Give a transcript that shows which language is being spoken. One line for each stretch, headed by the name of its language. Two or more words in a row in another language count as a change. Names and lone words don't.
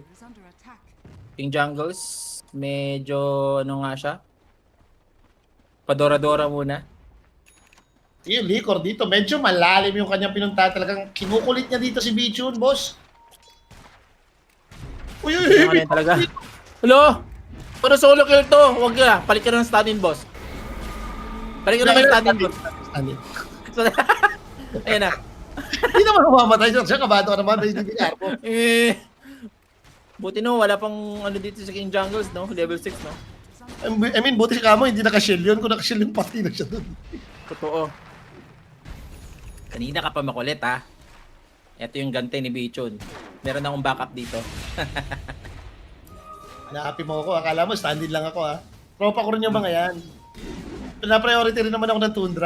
Filipino: King Jungles, medyo ano nga siya. Padora-dora muna. Yung Licor dito, medyo malalim yung kanyang pinunta. Talagang kinukulit niya dito si Bichon, boss. Uy, Ano yan talaga? Hello? Pero
English: solo kill
Filipino: to. Huwag ka. Palit ka ng stand-in, boss. Palit ka ng stand-in, boss. Ayan na. Hindi naman mamamatay siya. Kabado ka naman. Hindi mo. Buti no, wala pang ano dito sa King Jungles, no? Level 6, no?
English: I mean,
Filipino: buti si Kamo, hindi naka-shield yun. Kung naka-shield yung pati na siya dun. Totoo. Kanina ka pa makulit, ha? Ito yung gante ni Bichon. Meron akong backup dito. Hanapin mo ako. Akala mo, stand-in lang ako, ha? Tropa ko rin yung mga yan. Pina-priority rin naman ako ng Tundra.